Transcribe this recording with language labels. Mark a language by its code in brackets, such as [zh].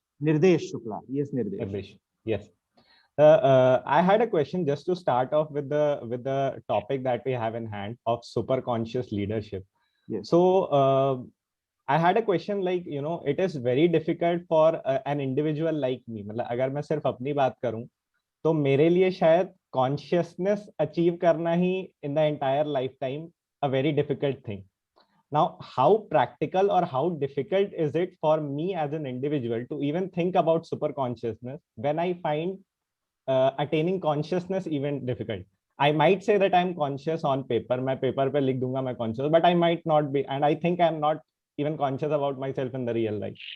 [en] Nirdesh Shukla. Yes, Nirdesh. Nirdesh. Yes. I had a question just to start off with the topic that we have in hand of superconscious leadership. Yes. So I had a question like, it is very difficult for an individual like me. [hi] मतलब अगर मैं सिर्फ अपनी बात करूं तो मेरे लिए शायद कॉन्शियसनेस अचीव करना ही [en] In the entire life time a very difficult thing. Now, how practical or how difficult is it for me as an individual to even think about super consciousness when I find attaining consciousness even difficult? I might say that I'm conscious on paper, [hi] मैं paper पे लिख दूंगा मैं conscious, [en] but I might not be, and I think I'm not even conscious about myself in the real life.